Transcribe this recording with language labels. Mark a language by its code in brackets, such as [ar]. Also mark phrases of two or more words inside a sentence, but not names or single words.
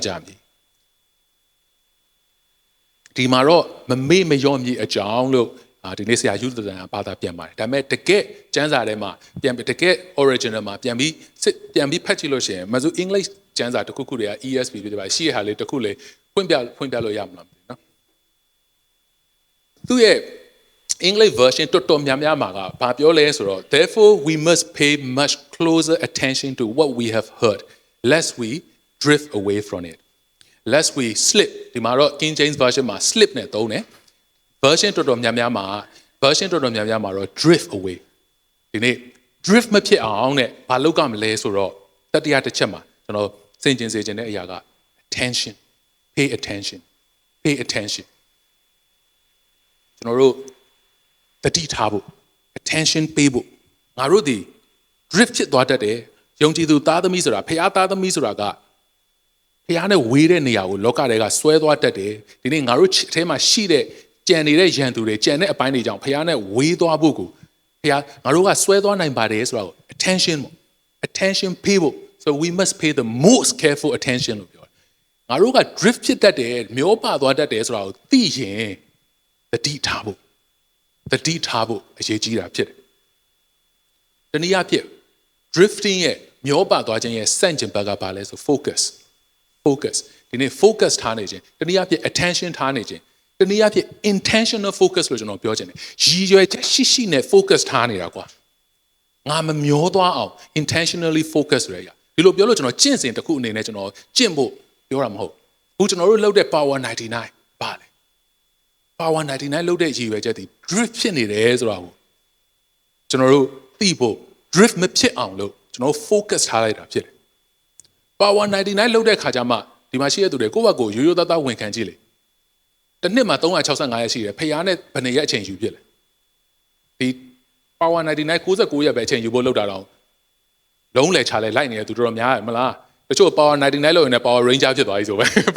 [my] ကြမည်ဒီမှာတော့မမေ့မလျော့မြေအကြောင်းလို့ဒီနေ့ဆရာယူသတန်ဘာသာပြန်ပါတယ်ဒါပေမဲ့တကယ်ကျမ်းစာထဲမှာပြန်တကယ် original မှာပြန်ပြီးဖတ်ကြည့်လို့ရှိရင်မဆို English ကျ မ်းစာတစ်ခုတွေက ESV ဖြစ်ပါတယ်ရှိရဟာလေးတစ်ခုလေးဖွင့်ပြလို့ရမလားမသိနော်သူရဲ့ [en] English version [my] တော်တော်များ များမှာကဘာပြောလဲဆိုတော့ [en] therefore we must pay much closer attention to what we have heard lest we drift away from it lest we slip [my] ဒီမှာတော့ King James version မှာ slip နဲ့သုံးတယ် version တော်တော်များများမှာတော့ [en] drift away [my] ဒီနေ့ drift မဖြစ်အောင်နဲ့ဘာလုပ်ကြမလဲဆိုတော့တတိယတစ်ချက်မှာကျွန်တော်စဉ်းကျင်စေချင်တဲ့အရာက [en] attention pay attention [my] ကျွန်တော်တို့တတိထားဖို့ attention ပေးဖို့ငါတို့ဒီ drift ဖြစ်သွားတတ်တယ်ယုံကြည်သူသားသမီးဆိုတာဖခင်သားသမီးဆိုတာကဖခင်နဲ့ဝေးတဲ့နေရာကိုလောကတွေကဆွဲသွားတတ်တယ်ဒီနေ့ငါတို့အထဲမှာရှိတဲ့ကြံနေတဲ့ရန်သူတွေကြံတဲ့အပိုင်းတွေကြောင့်ဖခင်နဲ့ဝေးသွားဖို့ကိုဖခင်ငါတို့ကဆွဲသွားနိုင် ပါတယ်ဆိုတာကို attention ပေးဖို့ [en] so we must pay the most careful attention [my] လို့ပြောတယ်ငါတို့က drift ဖြစ်တတ်တယ်မျောပါသွားတတ်တယ်ဆိုတာကိုသိရင်တတိထားဖို့အရေးကြီးတာဖြစ်တယ်တနည်းအားဖြင့် drifting ရဲ့မျောပါသွားခြင်းရဲ့စန့် ကျင်ဘက်ကဘာလဲဆို focus ဒီနေ့ focus ထားနေခြင်းတနည်းအားဖြင့် attention ထားနေခြင်းတနည်းအားဖြင့် [en] intentional focus [my] လို့ကျွန်တော်ပြောချင်တယ်ရည်ရွယ်ချက်ရှိနဲ့ focus ထားနေတာကွာငါမ မျောသွားအောင် [en] intentionally focus [my] ရရဒီလိုပြောလို့ကျွန်တော်ကျင့်စဉ်တစ်ခုအနေနဲ့ကျွန်တော်ကျင့်ဖို့ပြောတာမဟုတ်ဘူးကျွန်တော်တို့လုပ်တဲ့ power 99ပါလေ power 99လုပ်တဲ့ရည်ရွယ်ချက်ဒီ drift ဖြစ်နေတယ်ဆိုတာကိုကျွန်တော်တို့သိဖို့ drift မဖြစ်အောင်လို့ကျွန်တော် focus ထားလိုက်တာဖြစ်တယ် power 99လုပ်တဲ့ခါကျမှဒီမှာရှိတဲ့သူတွေကိုယ့်ဘက်ကိုရိုးရိုးသားသားဝန်ခံကြည့်လေတစ်နှစ်မှာ365ရက်ရှိတယ်ဖခင်နဲ့ဘယ်နှစ်ရက်အချိန်ယူဖြစ်လဲဒီ power 99 69ရက်ပဲအချိန်ယူဖို့လုပ်တာတော့လုံးလေချလဲလိုက်နေတယ်သူတော်များရမလားတချို့ power 99လို့ရင်လည်း power ranger ဖြစ်သွားပြီဆိုပဲ